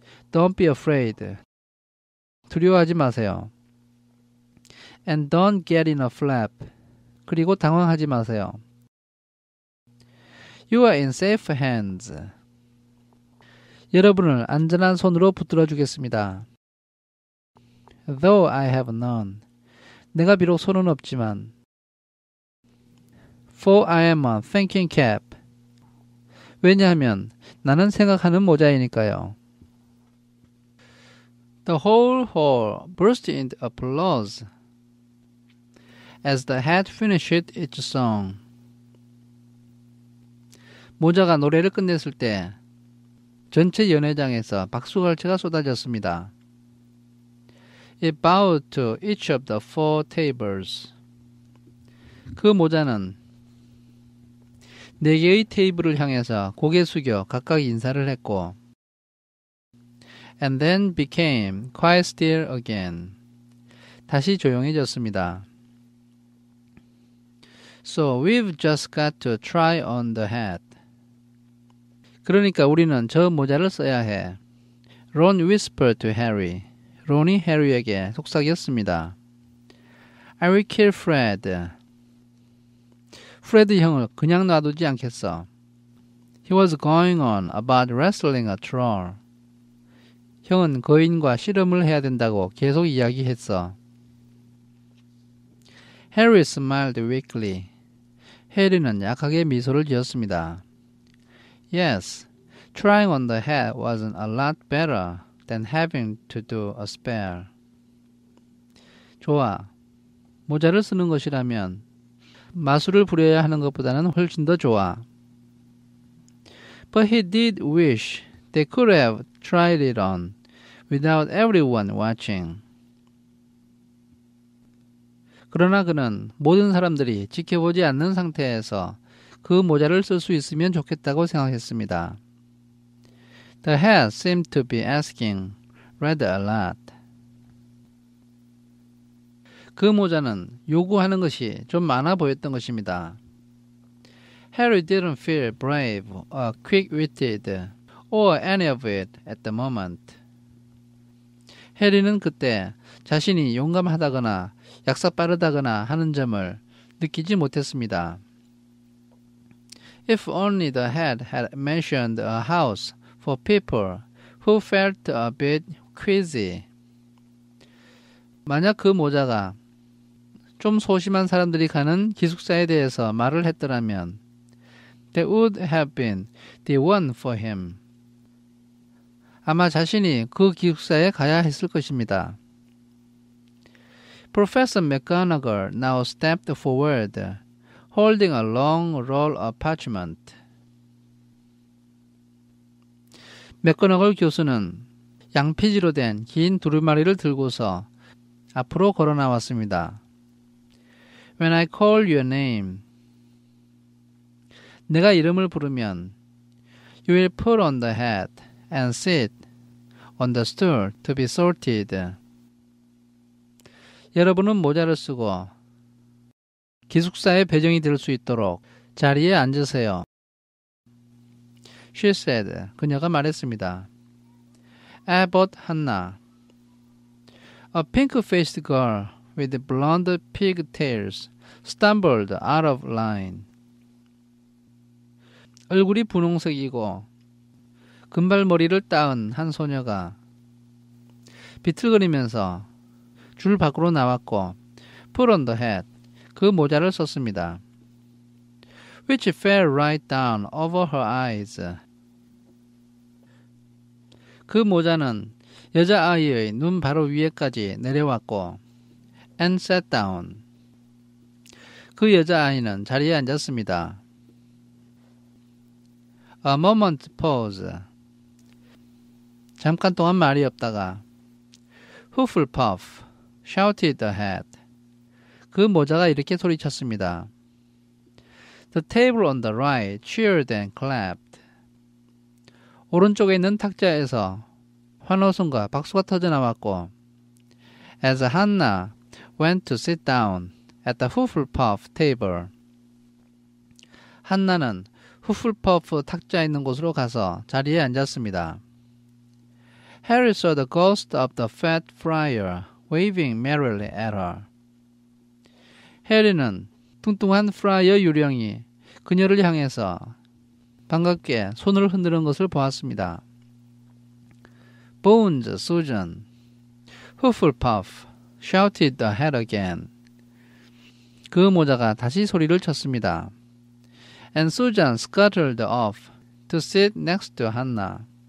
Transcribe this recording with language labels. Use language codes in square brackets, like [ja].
[en] Don't be afraid. [ko] 두려워하지 마세요. [en] And don't get in a flap. [ko] 그리고 당황하지 마세요. [en] You are in safe hands. [ko] 여러분을 안전한 손으로 붙들어 주겠습니다. [en] Though I have none. [ko] 내가 비록 손은 없지만 [en] For I am a thinking cap. [ko] 왜냐하면 나는 생각하는 모자이니까요. [en] The whole hall burst into applause as the hat finished its song. [ko] 모자가 노래를 끝냈을 때 전체 연회장에서 박수갈채가 쏟아졌습니다. [en] It bowed to each of the four tables. [ko] 그 모자는 네 개의 테이블을 향해서 고개 숙여 각각 인사를 했고 [en] and then became quite still again. [ko] 다시 조용해졌습니다. [en] So we've just got to try on the hat. [ko] 그러니까 우리는 저 모자를 써야 해. [en] Ron whispered to Harry. [ko] 론이 해리에게 속삭였습니다. [en] I will kill Fred. [ko] 프레드 형을 그냥 놔두지 않겠어. [en] He was going on about wrestling a troll. [ko] 형은 거인과 씨름을 해야 된다고 계속 이야기했어. [en] Harry smiled weakly. [ko] 해리는 약하게 미소를 지었습니다. [en] Yes, trying on the head wasn't a lot better than having to do a spell. [ko] 좋아. 모자를 쓰는 것이라면 마술을 부려야 하는 것보다는 훨씬 더 좋아. [en] But he did wish they could have tried it on without everyone watching. [ko] 그러나 그는 모든 사람들이 지켜보지 않는 상태에서 그 모자를 쓸 수 있으면 좋겠다고 생각했습니다. [en] The hat seemed to be asking rather a lot. [ko] 그 모자는 요구하는 것이 좀 많아 보였던 것입니다. [en] Harry didn't feel brave or quick-witted or any of it at the moment. [ko] 해리는 그때 자신이 용감하다거나 약사 빠르다거나 하는 점을 느끼지 못했습니다. [en] If only the hat had mentioned a house for people who felt a bit queasy. [ko] 만약 그 모자가 좀 소심한 사람들이 가는 기숙사에 대해서 말을 했더라면 [en] that would have been the one for him. [ko] 아마 자신이 그 기숙사에 가야 했을 것입니다. [en] Professor McGonagall now stepped forward, holding a long roll of parchment. [ko] 맥거너걸 교수는 양피지로 된 긴 두루마리를 들고서 앞으로 걸어 나왔습니다. [en] When I call your name, [ko] 내가 이름을 부르면 [en] you will put on the hat and sit on the stool to be sorted. [ko] 여러분은 모자를 쓰고 기숙사의 배정이 될 수 있도록 자리에 앉으세요. [en] She said, [ko] 그녀가 말했습니다. [en] Abbott Hannah, a pink-faced girl with blonde pigtails, stumbled out of line. [ko] 얼굴이 분홍색이고 금발머리를 따은 한 소녀가 비틀거리면서 줄 밖으로 나왔고 [en] put on the hat, [ko] 그 모자를 썼습니다. [en] Which fell right down over her eyes. [ko] 그 모자는 여자아이의 눈 바로 위에까지 내려왔고 [en] and sat down. [ko] 그 여자아이는 자리에 앉았습니다. [en] A moment pause. [ko] 잠깐 동안 말이 없다가 [en] Hufflepuff shouted the hat. [ko] 그 모자가 이렇게 소리쳤습니다. [en] The table on the right cheered and clapped. [ko] 오른쪽에 있는 탁자에서 환호성과 박수가 터져나왔고 [en] As Hannah went to sit down at the Hufflepuff table. [ko] 한나는 후플퍼프 탁자에 있는 곳으로 가서 자리에 앉았습니다. [en] Harry saw the ghost of the fat friar waving merrily at her. [ko] 해리는 뚱뚱한 프라이어 유령이 그녀를 향해서 반갑게 손을 흔드는 것을 보았습니다. [en] Bones, Susan. Hufflepuff shouted the hat again. [ko] 그 모자가 다시 소리를 쳤습니다. [en] And Susan scuttled off to sit next to Hannah.